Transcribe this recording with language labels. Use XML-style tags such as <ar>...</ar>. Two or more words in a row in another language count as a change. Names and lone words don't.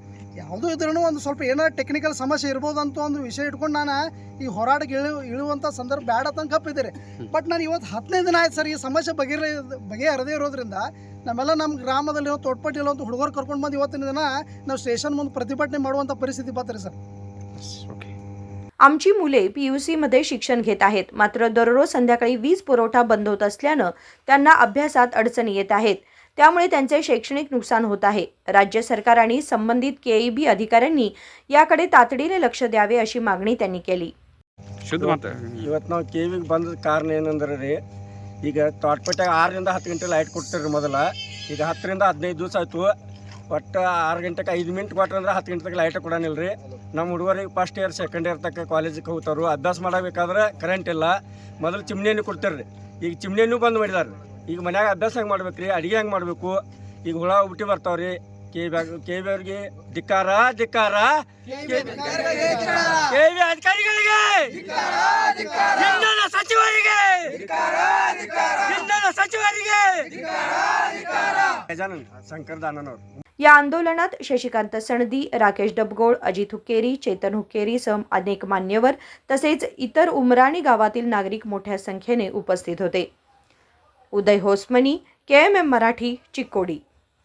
<kn>ಯಾಕಂತಂದ್ರೆ ಯಾವುದೂ ಇದ್ರೂ ಒಂದು ಸ್ವಲ್ಪ ಏನಾರ ಟೆಕ್ನಿಕಲ್ ಸಮಸ್ಯೆ ಇರ್ಬೋದು ಅಂತ ಒಂದು ವಿಷಯ ಇಟ್ಕೊಂಡು ನಾನು ಈ ಹೋರಾಟಕ್ಕೆ ಇಳುವಂಥ ಸಂದರ್ಭ ಬೇಡ ಅಂತ ಕಪ್ಪಿದ್ದೀರಿ. ಬಟ್ ನಾನು ಇವತ್ತು 15 ದಿನ ಆಯ್ತು ಸರ್ ಈ ಸಮಸ್ಯೆ ಬಗೆಹರದೇ ಇರೋದ್ರಿಂದ ನಮ್ಮೆಲ್ಲ ನಮ್ಮ ಗ್ರಾಮದಲ್ಲಿ ತೋಟಪಟ್ಟಿ ಇರುವಂಥ ಹುಡುಗರು ಕರ್ಕೊಂಡು ಬಂದು ಇವತ್ತಿನ ದಿನ ನಾವು ಸ್ಟೇಷನ್ ಮುಂದೆ ಪ್ರತಿಭಟನೆ ಮಾಡುವಂಥ ಪರಿಸ್ಥಿತಿ ಬರ್ತರಿ ಸರ್.</kn> <mr>आमची मुले PUC मध्ये शिक्षण घेत आहेत, मात्र दररोज संध्याकाळी वीज पुरवठा बंद होत असल्यानं त्यांना अभ्यासात अडचणी येत आहेत. त्यामुळे त्यांचे शैक्षणिक नुकसान होत आहे. राज्य सरकार आणि संबंधित KEB अधिकाऱ्यांनी याकडे तातडीने लक्ष द्यावे अशी मागणी त्यांनी केली.</mr> <kn>ಇವತ್ತು ನಾವು KEBಗೆ ಬಂದ ಕಾರಣ ಏನಂದ್ರೆ ರೀ, ಈಗ ತೋಟಪಟ್ಟಾಗ 6ರಿಂದ 10 ಗಂಟೆ ಲೈಟ್ ಕೊಡ್ತೀರಿ ಮೊದಲ. ಈಗ 10ರಿಂದ 15 ದಿವಸ ಆಯಿತು. ಒಟ್ಟು 6 ಗಂಟೆಗೆ 5 ಮಿನಿಟ್ ಕೊಟ್ರಂದ್ರೆ 10 ಗಂಟೆ ತನಕ ಲೈಟ್ ಕೊಡೋನಿಲ್ಲ ರೀ. ನಮ್ಮ ಹುಡುಗರಿಗೆ</kn> <en>first year second year</en> <kn>ತನಕ ಕಾಲೇಜಿಗೆ ಹೋಗ್ತಾರು. ಅಭ್ಯಾಸ ಮಾಡಬೇಕಾದ್ರೆ ಕರೆಂಟ್ ಇಲ್ಲ. ಮೊದಲು ಚಿಮ್ನಿಯನ್ನು ಕೊಡ್ತಾರೆ ರೀ, ಈಗ ಚಿಮ್ನಿಯನ್ನು ಬಂದ್ ಮಾಡಿದಾರೆ ರೀ. ಈಗ ಮನ್ಯಾಗ ಅಭ್ಯಾಸ ಹೆಂಗೆ ಮಾಡ್ಬೇಕು ರೀ, ಅಡುಗೆ ಹೆಂಗೆ ಮಾಡಬೇಕು, ಈಗ ಹುಳ ಹುಟ್ಟಿ ಬರ್ತಾವೆ ರೀ. KEB ಅವ್ರಿಗೆ ಧಿಕ್ಕಾರ ಧಿಕ್ಕಾರ, KEB ಅಧಿಕಾರಿಗಳಿಗೆ, ಇಂಧನ ಸಚಿವರಿಗೆ, ಇಂಧನ ಸಚಿವರಿಗೆ. ಗಜಾನನ್ ಶಂಕರ್ ದಾನನವರು.</kn> <mr>या आंदोलनात शशिकांत सणदी, राकेश डबगोळ, अजित हुक्केरी, चेतन हुक्केरी सह अनेक मान्यवर तसेच इतर उमराणी गावातील नागरिक मोठ्या संख्येने उपस्थित होते. उदय होसमनी, KMM मराठी, चिक्कोडी.</mr>